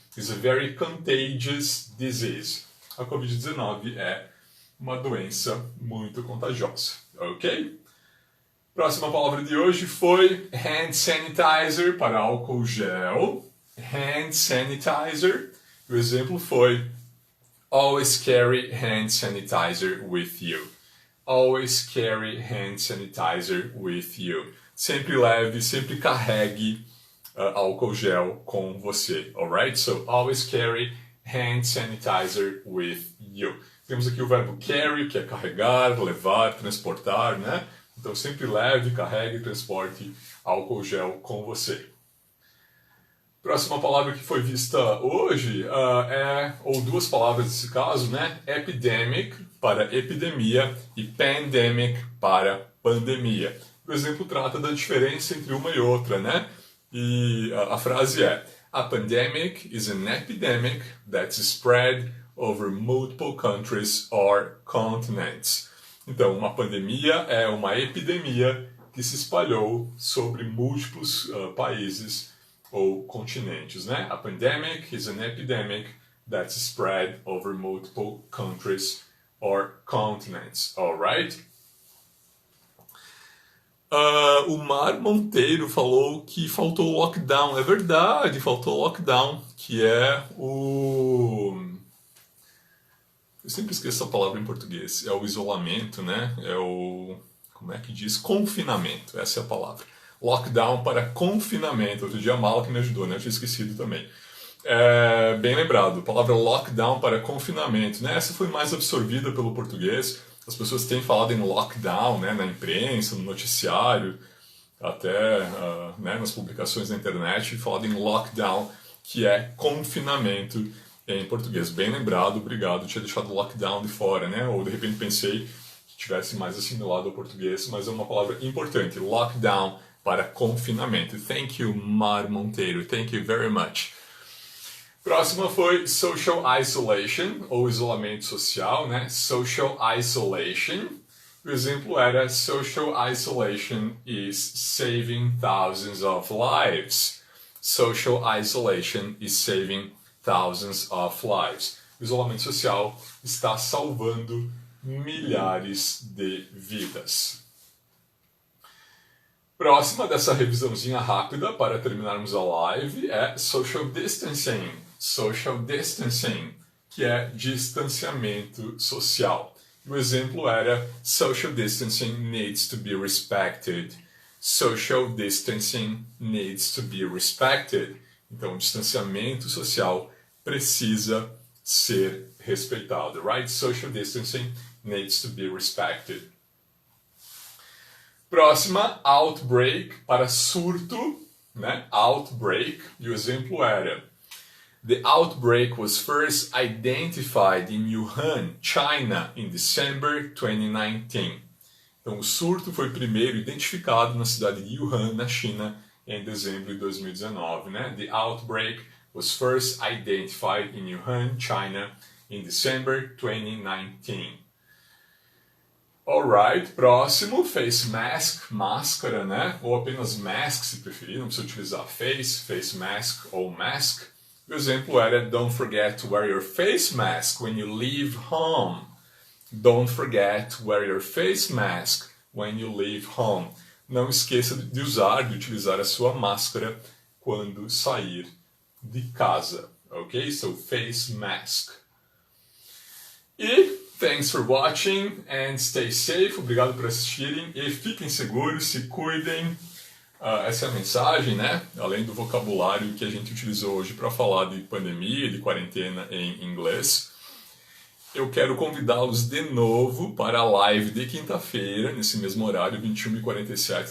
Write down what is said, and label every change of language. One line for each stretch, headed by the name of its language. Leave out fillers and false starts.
English: Is a very contagious disease.
Portuguese: A COVID-19 é uma doença muito contagiosa, ok? Próxima palavra de hoje foi hand sanitizer, para álcool gel.
English: Hand sanitizer.
Portuguese: O exemplo foi
English: always carry hand sanitizer with you. Always carry hand sanitizer with you.
Portuguese: Sempre leve, sempre carregue álcool gel com você, alright?
English: So, always carry hand sanitizer with you.
Portuguese: Temos aqui o verbo carry, que é carregar, levar, transportar, né? Então, sempre leve, carregue e transporte álcool gel com você. Próxima palavra que foi vista hoje ou duas palavras nesse caso, né? Epidemic, para epidemia, e pandemic, para pandemia. O exemplo trata da diferença entre uma e outra, né? E a frase é:
English: a pandemic is an epidemic that's spread over multiple countries or continents.
Portuguese: Então, uma pandemia é uma epidemia que se espalhou sobre múltiplos países ou continentes, né?
English: A pandemic is an epidemic that's spread over multiple countries or continents, alright?
Portuguese: O Mar Monteiro falou que faltou lockdown. É verdade, faltou lockdown, que é o... Eu sempre esqueço a palavra em português. É o isolamento, né? É o... Como é que diz? Confinamento, essa é a palavra. Lockdown para confinamento. Outro dia a Mala que me ajudou, né? Eu tinha esquecido também. Bem lembrado, a palavra lockdown para confinamento, né? Essa foi mais absorvida pelo português. As pessoas têm falado em lockdown, né? Na imprensa, no noticiário, até né? Nas publicações na internet, falado em lockdown, que é confinamento em português. Bem lembrado, obrigado. Eu tinha deixado lockdown de fora, né? Ou de repente pensei que tivesse mais assimilado ao português, mas é uma palavra importante. Lockdown para confinamento.
English: Thank you,
Portuguese: Mar Monteiro.
English: Thank you very much.
Portuguese: Próxima foi social isolation, ou isolamento social, né?
English: Social isolation.
Portuguese: O exemplo era
English: social isolation is saving thousands of lives. Social isolation is saving thousands of lives.
Portuguese: O isolamento social está salvando milhares de vidas. Próxima dessa revisãozinha rápida para terminarmos a live é social distancing. Social distancing, que é distanciamento social. O exemplo era
English: social distancing needs to be respected. Social distancing needs to be respected.
Portuguese: Então, o distanciamento social precisa ser respeitado, right?
English: Social distancing needs to be respected.
Portuguese: Próxima, outbreak, para surto, né?
English: Outbreak,
Portuguese: e o exemplo era:
English: the outbreak was first identified in Wuhan, China, in December 2019.
Portuguese: Então, o surto foi primeiro identificado na cidade de Wuhan, na China, em dezembro de 2019, né?
English: The outbreak was first identified in Wuhan, China, in December 2019.
Portuguese: Alright, próximo, face mask, máscara, né? Ou apenas mask, se preferir, não precisa utilizar face mask ou mask. O exemplo era:
English: don't forget to wear your face mask when you leave home. Don't forget to wear your face mask when you leave home.
Portuguese: Não esqueça de utilizar a sua máscara quando sair de casa, ok?
English: So, face mask. E thanks for watching and stay safe.
Portuguese: Obrigado por assistirem e fiquem seguros, se cuidem. Essa é a mensagem, né? Além do vocabulário que a gente utilizou hoje para falar de pandemia, de quarentena em inglês. Eu quero convidá-los de novo para a live de quinta-feira, nesse mesmo horário, 21h47.